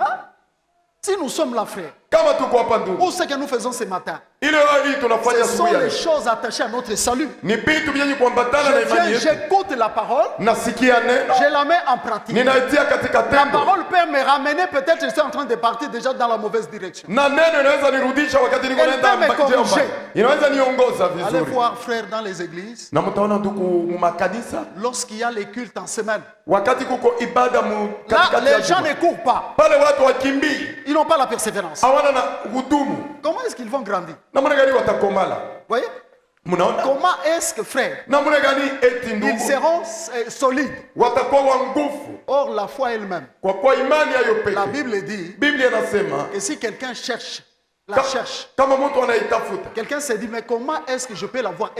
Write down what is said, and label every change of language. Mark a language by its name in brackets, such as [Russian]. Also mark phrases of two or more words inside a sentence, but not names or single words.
[French] Si nous sommes là, frère, où c'est que nous faisons ce matin? Ce sont les choses attachées à notre salut. J'écoute la parole, je la mets en pratique. La parole peut me ramener, peut-être je suis en train de partir déjà dans la mauvaise direction. [Swahili] Na neno inaweza nirudisha wakati niko naenda mbaya. Inaweza niongoza vizuri. [French] Allez voir frères dans les églises. [Swahili] Na mtaona ndugu mu makanisa. [French] Lorsqu'il y a les cultes en semaine. [Swahili] Wakati kuko ibada mu katika [French] les gens ne courent pas. [Swahili] Pale watu wakimbii. [French] Ils n'ont pas la persévérance. [Swahili] Hawana na hudumu. [French] Comment est-ce qu'ils vont grandir? [Swahili] Namna gani watakomala? [French] Voyez? Comment est-ce que frère? Ils seront solides. Or la foi elle-même. La Bible dit que si quelqu'un cherche, quelqu'un se dit mais comment est-ce que je peux la voir?